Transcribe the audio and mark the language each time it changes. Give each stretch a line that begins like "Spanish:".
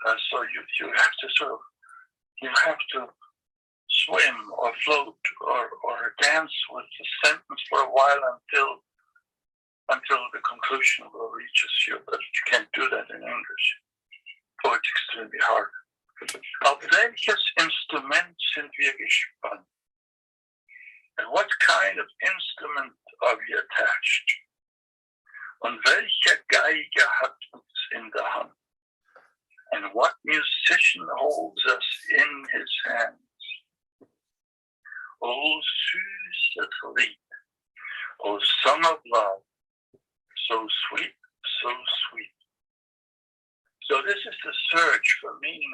English: So you have to sort of, you have to swim or float or dance with the sentence for a while until the conclusion will reaches you, but you can't do that in English. So it's extremely hard.
German: Auf welches Instrument sind wir gespannt?
English: And what kind of instrument are we attached?
German: Und welcher Geiger hat uns in der Hand?
English: And what musician holds us in his hands?
German: O süßes Lied,
English: O song of love, so sweet, so sweet. So this is the search for meaning.